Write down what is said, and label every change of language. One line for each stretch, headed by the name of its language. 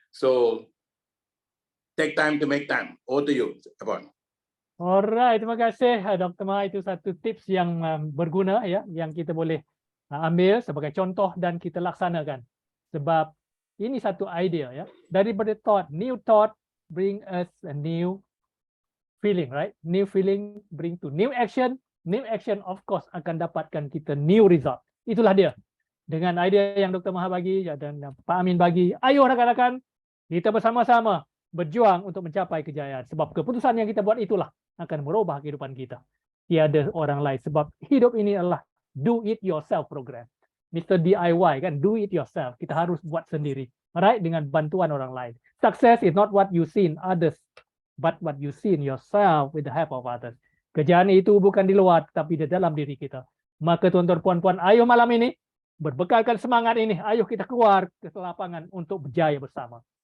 English: So take time to make time. Over to you, Abang.
Malay: Alright, terima kasih Dr. Maha. Itu satu tips yang berguna ya, yang kita boleh ambil sebagai contoh dan kita laksanakan. Sebab ini satu idea ya. Daripada
English: thought, new thought bring us a new feeling, right? New feeling bring to new action. New action of course
Malay: akan dapatkan kita
English: new result.
Malay: Itulah dia. Dengan idea yang Dr. Maha bagi dan Pak Amin bagi, ayo rakan-rakan kita bersama-sama berjuang untuk mencapai kejayaan. Sebab keputusan yang kita buat itulah akan merubah kehidupan kita. Tiada orang lain. Sebab hidup ini adalah
English: do it yourself program.
Malay: Mr. DIY kan,
English: do it yourself.
Malay: Kita harus buat sendiri. Alright, dengan bantuan orang lain.
English: Success is not what you see in others, but what you see in yourself with the help of others.
Malay: Kejayaan itu bukan di luar, tapi di dalam diri kita. Maka tuan-tuan puan-puan, ayo malam ini, berbekalkan semangat ini, ayo kita keluar ke lapangan untuk berjaya bersama.